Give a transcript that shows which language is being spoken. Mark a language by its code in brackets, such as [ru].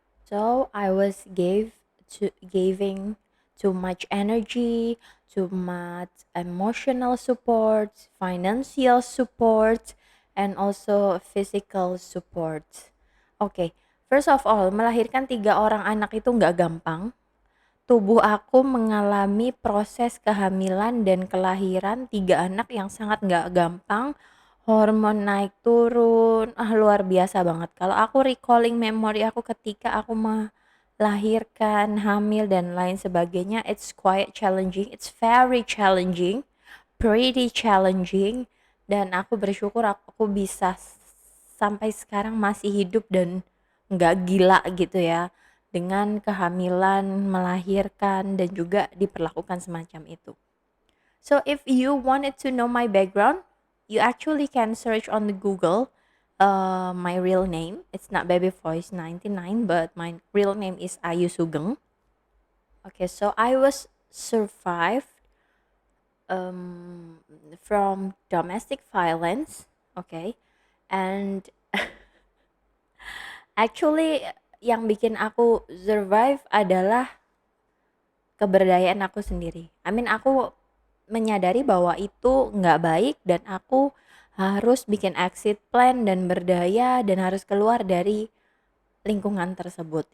[en] So I was giving too much energy, too much emotional support, financial support, and also physical support. [id] Oke, [en] first of all, [id] melahirkan 3 orang anak itu nggak gampang. Tubuh aku mengalami proses kehamilan dan kelahiran 3 anak yang sangat nggak gampang. Hormon naik turun, luar biasa banget. Kalau aku recalling memori aku ketika aku melahirkan, hamil dan lain sebagainya, [en] it's quite challenging, it's very challenging, pretty challenging, [id] dan aku bersyukur aku bisa sampai sekarang masih hidup dan nggak gila gitu ya, dengan kehamilan, melahirkan, dan juga diperlakukan semacam itu. [en] So if you wanted to know my background, you actually can search on the Google my real name. It's not Baby Voice 99, but my real name is Ayu Sugeng. Okay, so I was survived um, from domestic violence. [id] Okay, [en] and actually [id] yang bikin aku survive adalah keberdayaan aku sendiri. [en] I mean [id] aku menyadari bahwa itu nggak baik dan aku harus bikin exit plan dan berdaya dan harus keluar dari lingkungan tersebut.